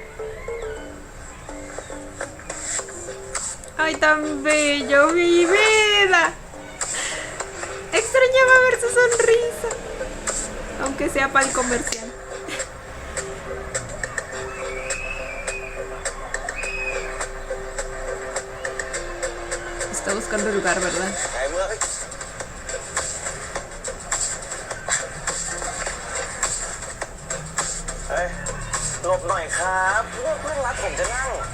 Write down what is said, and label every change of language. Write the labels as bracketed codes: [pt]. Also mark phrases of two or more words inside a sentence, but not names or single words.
[es] ¡Ay, tan bello, mi vida! Extrañaba ver su sonrisa, aunque sea para el comercial. Está buscando lugar, ¿verdad? [th] ไอ้เมื่อเฮ้ยหลบหน่อยครับเพื่อนรักผมจะนั่ง